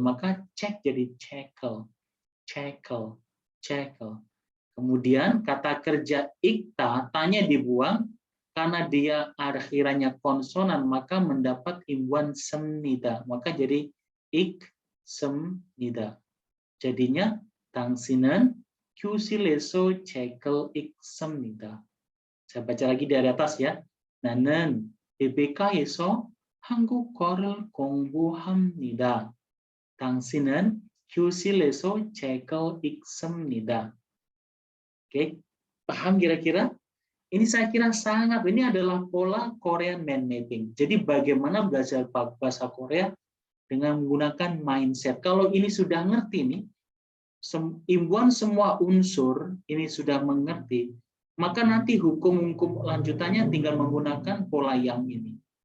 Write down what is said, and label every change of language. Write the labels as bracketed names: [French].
[Indonesian] Maka cek jadi cekel. Cekel. Kemudian kata kerja ikta, tanya dibuang, karena dia akhirannya konsonan, maka mendapat imbuhan semnida. Maka jadi ik semnida. Jadinya [Korean] 당신은 교실에서 책을 읽습니다. [Indonesian] Saya baca lagi dari atas ya. [Korean] 나는 레베카에서 한국어를 공부합니다. 당신은 교실에서 책을 읽습니다. [Indonesian] Oke, paham kira-kira? Ini saya kira ini adalah pola Korean mind mapping. Jadi bagaimana belajar bahasa Korea dengan menggunakan mindset. Kalau ini sudah ngerti nih, imbuhan semua unsur ini sudah mengerti, maka nanti hukum-hukum lanjutannya tinggal menggunakan pola yang ini.